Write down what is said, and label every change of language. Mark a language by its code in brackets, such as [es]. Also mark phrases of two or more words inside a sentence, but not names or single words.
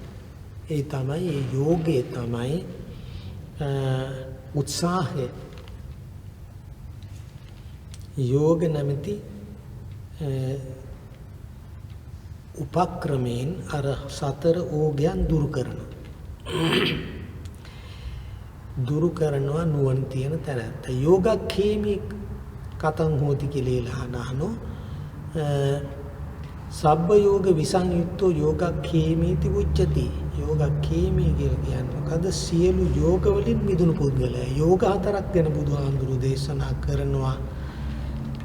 [si] ඒ තමයි ඒ යෝගය තමයි උත්සාහය. යෝග නැමැති උපක්‍රමයෙන් අර සතර ඕඝයන් දුරු කරනවා නුවණ තියෙන තැනත්ත. [pi] යෝගක්ඛේමි කතං හෝති කියලා අහනෝ සබ්බ යෝග විසංයුක්තෝ යෝගක්ඛේමීති උච්චති. [si] යෝගක්ඛේමි කියලා කියන්නේ මොකද? සියලු යෝග වලින් මිදුණු පුද්ගලයා. යෝග හතරක් ගැන බුදුහාමුදුරුවෝ දේශනා කරනවා.